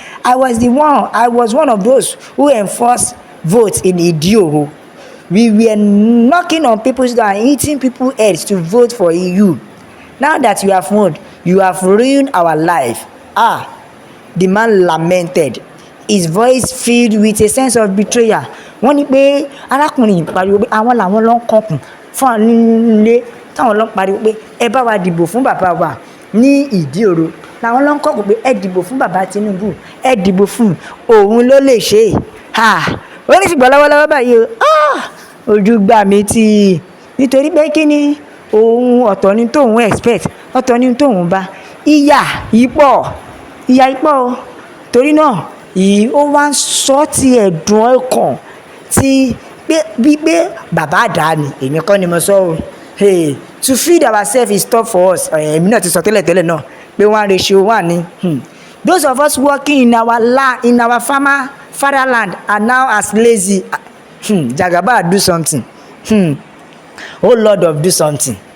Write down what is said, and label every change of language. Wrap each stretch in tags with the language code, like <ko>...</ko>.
<en>I was one of those who enforced votes in Idioro. We were knocking on people's door and hitting people's heads to vote for you. Now that you have won, you have ruined our life. The man lamented, his voice filled with a sense of betrayal.</en> <yo>Wọ́n ní pé arákùnrin pariwo pé àwọn làwọn ló ń kọkùn fún àwọn nílé táwọn ló ń pariwo pé ẹ bá wa dìbò fún bàbá wa ní Ìdíòro làwọn ló ń kọkùn pé ẹ dìbò fún bàbá Tinubu ẹ dìbò fún òun ló lè ṣe ó ní ṣùgbọ́n lọ́wọ́lọ́wọ́ báyìí ojú gbà mí tí nítorí pé kí ni òun ọ̀tọ̀ ni tóun expect ọ̀tọ̀ ni tóun bá ìyà yìí pọ̀ torí náà yìí ó wá ń sọ ti ẹ̀dùn ọkàn tí bí pé bàbá àdá ni èmi kọ́ ni mo sọ o.</yo> <en>To feed ourselves is tough for us.</en> <yo>Èmi náà ti sọ tẹ́lẹ̀ náà pé 1:1 ni.</yo> <en>Those of us working in our land in our fatherland are now as lazy. Jagaba do something. Oh Lord of do something.</en>